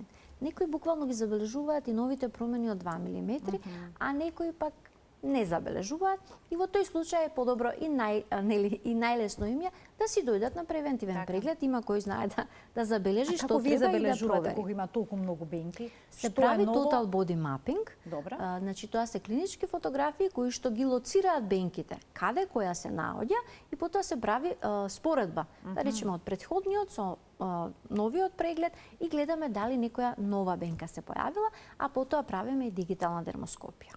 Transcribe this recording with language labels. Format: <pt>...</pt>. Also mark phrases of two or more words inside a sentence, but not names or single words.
<mk>Некои буквално ги забележуваат и новите промени од 2 мм, а некои пак не забележуваат, и во тој случај е подобро и најлесно им е да си дојдат на превентивен преглед, има кој знае да забележи што треба и да провери. Кога има толку многу бенки? Се прави</mk> <en>total body mapping.</en> <mk>Добра. Значи тоа се клинички фотографии кои што ги лоцираат бенките, каде која се наоѓа, и потоа се прави споредба, да речеме од претходниот со новиот преглед, и гледаме дали некоја нова бенка се појавила, а потоа правиме и дигитална дермоскопија.</mk>